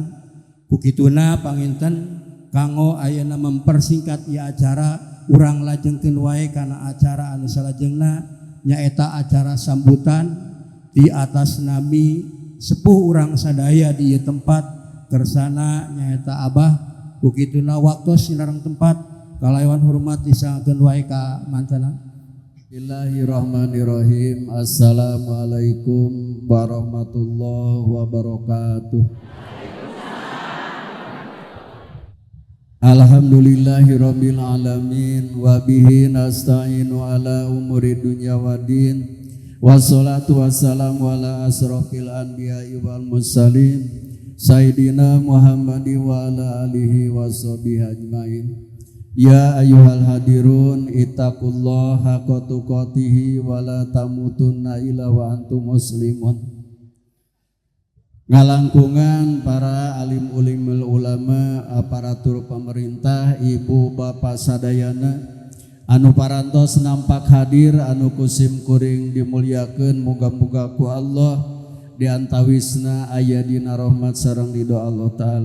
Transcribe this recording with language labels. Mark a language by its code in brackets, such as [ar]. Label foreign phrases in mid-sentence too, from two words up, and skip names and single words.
[su] Kukituna panginten kanggo ayeuna mempersingkat ieu acara urang lajengkeun wae kana acara anu salajengna nyaeta acara sambutan di atas nami sepuh urang sadaya di ieu tempat kersana nyaeta Abah. Kukituna waktos sinareng tempat kalawan hormat disangakeun wae ka mantena. [ar] بسم الله الرحمن الرحيم السلام عليكم ورحمة الله وبركاته. الحمد لله رب العالمين وبه نستعين على أمور الدنيا والدين. والصلاة والسلام على أشرف الأنبياء والمرسلين سيدنا محمد وعلى آله وصحبه أجمعين. يا أيها الحاضرون اتقوا الله حق تقاته ولا تموتن إلا وأنتم مسلمون. [su] Ngalangkungan para alim ulimul ulama, [id] aparatur pemerintah, [su] ibu bapak sadayana anu parantos nampak hadir, anu kusim kuring dimuliakeun, muga-muga ku Allah diantawisna aya dina rahmat sareng ridho Allah taala.